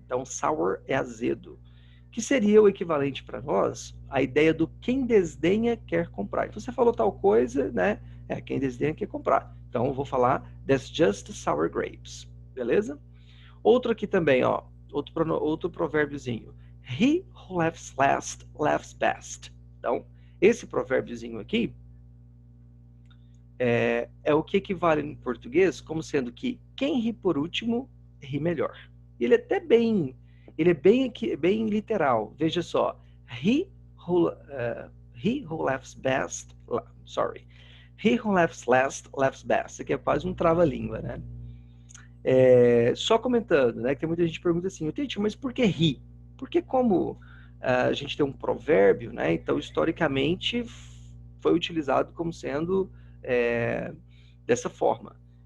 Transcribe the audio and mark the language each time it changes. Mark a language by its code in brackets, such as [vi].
[pt] Então, sour é azedo, que seria o equivalente para nós a ideia do quem desdenha quer comprar. Então, você falou tal coisa, né? Quem desdenha quer comprar. Então, eu vou falar [en] that's just sour grapes, [pt] beleza? Outro aqui também, ó, outro provérbiozinho. [en] He who laughs last laughs best. [pt] Então, esse provérbiozinho aqui é o que equivale em português como sendo que quem ri por último ri melhor. Ele é bem literal. Veja só, [en] he who laughs best, sorry, he who laughs last laughs best. [pt] Isso aqui é quase um trava-língua, né? Só comentando, né, que tem muita gente que pergunta assim, mas por que ri? Porque como a gente tem um provérbio, né, então historicamente foi utilizado como sendo dessa forma.